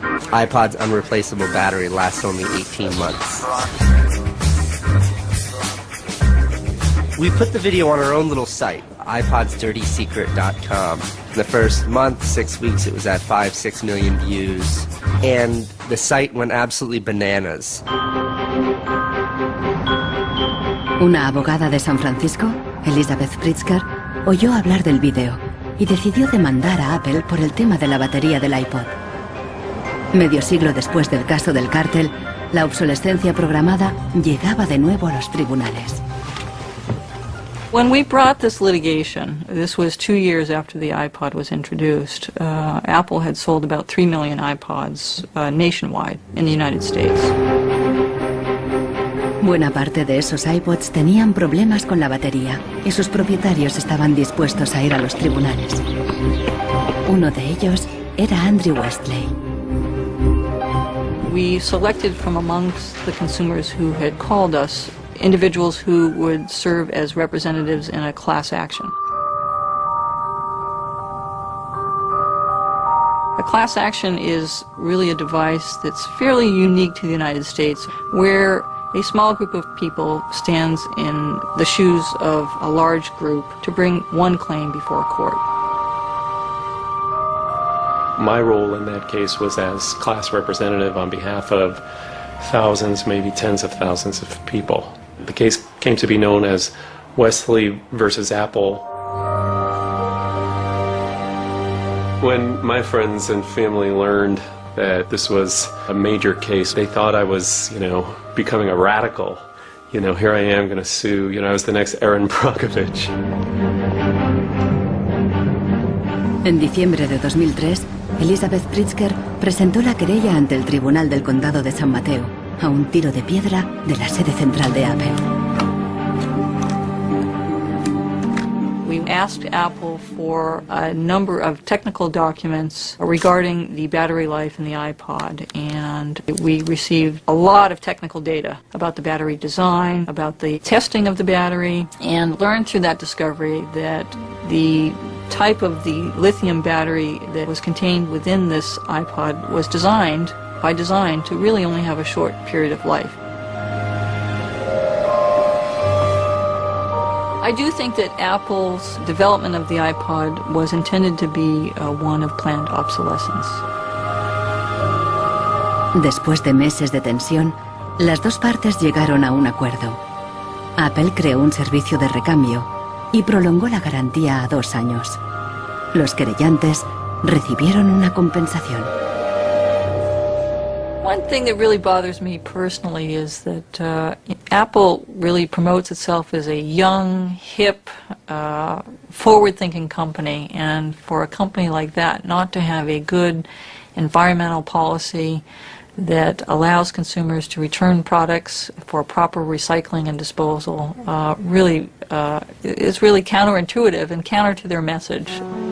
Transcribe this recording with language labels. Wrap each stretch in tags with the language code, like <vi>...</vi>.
<en>iPod's unreplaceable battery lasts only 18 months. We put the video on our own little site, iPodsDirtySecret.com. In the first month, 6 weeks, it was at 5-6 million views. And the site went absolutely bananas.</en> <es>Una abogada de San Francisco, Elizabeth Pritzker, oyó hablar del vídeo y decidió demandar a Apple por el tema de la batería del iPod. Medio siglo después del caso del cártel, la obsolescencia programada llegaba de nuevo a los tribunales.</es> <en>When we brought this litigation, this was 2 years after the iPod was introduced, Apple had sold about 3 million iPods nationwide in the United States.</en> <es>Buena parte de esos iPods tenían problemas con la batería y sus propietarios estaban dispuestos a ir a los tribunales. Uno de ellos era Andrew Westley.</es> <en>We selected from amongst the consumers who had called us individuals who would serve as representatives in a class action. A class action is really a device that's fairly unique to the United States, where a small group of people stands in the shoes of a large group to bring one claim before a court. My role in that case was as class representative on behalf of thousands, maybe tens of thousands of people. The case came to be known as Wesley versus Apple. When my friends and family learned that this was a major case, they thought I was, becoming a radical. Here I am going to sue, I was the next Erin Brockovich.</en> <es>En diciembre de 2003, Elizabeth Pritzker presentó la querella ante el Tribunal del Condado de San Mateo, a un tiro de piedra de la sede central de Apple.</es> <en>We asked Apple for a number of technical documents regarding the battery life in the iPod, and we received a lot of technical data about the battery design, about the testing of the battery, and learned through that discovery that the type of the lithium battery that was contained within this iPod was designed, by design, to really only have a short period of life. I do think that Apple's development of the iPod was intended to be one of planned obsolescence.</en> <es>Después de meses de tensión, las dos partes llegaron a un acuerdo. Apple creó un servicio de recambio y prolongó la garantía a 2 años. Los querellantes recibieron una compensación.</es> <en>One thing that really bothers me personally is that Apple really promotes itself as a young, hip, forward-thinking company, and for a company like that not to have a good environmental policy that allows consumers to return products for proper recycling and disposal really is really counterintuitive and counter to their message.</en>